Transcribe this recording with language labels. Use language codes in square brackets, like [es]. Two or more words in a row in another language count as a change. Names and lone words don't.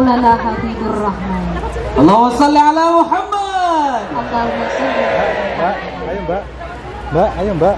[ar] يا حبيب الرحمن. اللهم صل على محمد. اللهم صل. [jv] Mbak, ayo Mbak. Mbak, ayo Mbak.